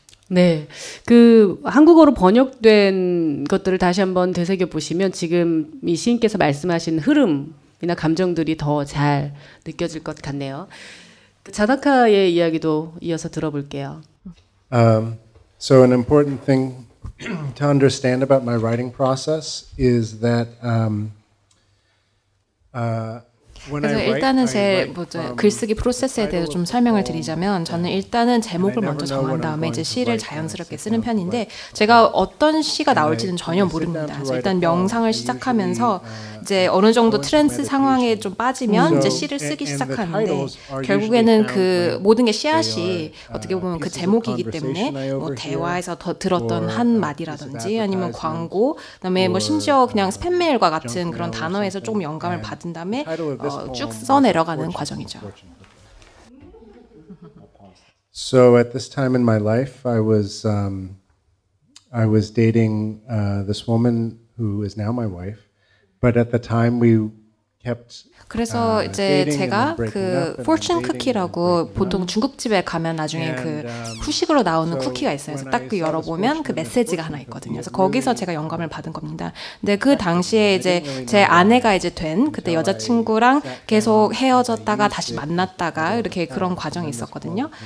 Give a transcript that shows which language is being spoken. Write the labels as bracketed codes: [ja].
[ko] 네, 그 한국어로 번역된 것들을 다시 한번 되새겨 보시면 지금 이 시인께서 말씀하신 흐름이나 감정들이 더 잘 느껴질 것 같네요. 자다카의 이야기도 이어서 들어볼게요. [en] So an important thing to understand about my writing process is that [ko] 그래서 일단은 제 글쓰기 프로세스에 대해서 좀 설명을 드리자면 저는 일단은 제목을 먼저 정한 다음에 이제 시를 자연스럽게 쓰는 편인데 제가 어떤 시가 나올지는 전혀 모릅니다. 그래서 일단 명상을 시작하면서 이제 어느 정도 트랜스 상황에 좀 빠지면 이제 시를 쓰기 시작하는데 결국에는 그 모든 게 씨앗이 어떻게 보면 그 제목이기 때문에 뭐 대화에서 더 들었던 한 마디라든지 아니면 광고 그다음에 뭐 심지어 그냥 스팸 메일과 같은 그런 단어에서 조금 영감을 받은 다음에 쭉 써내려가는 과정이죠. [en] So at this time in my life, I was dating this woman who is now my wife, but at the time we kept. [ko] 그래서 이제 제가 그 포춘 쿠키라고 보통 중국집에 가면 나중에 그 후식으로 나오는 쿠키가 있어요. 그래서 딱 그 열어보면 그 메시지가 하나 있거든요. 그래서 거기서 제가 영감을 받은 겁니다. 근데 그 당시에 이제 제 아내가 이제 된 그때 여자친구랑 계속 헤어졌다가 다시 만났다가 이렇게 그런 과정이 있었거든요.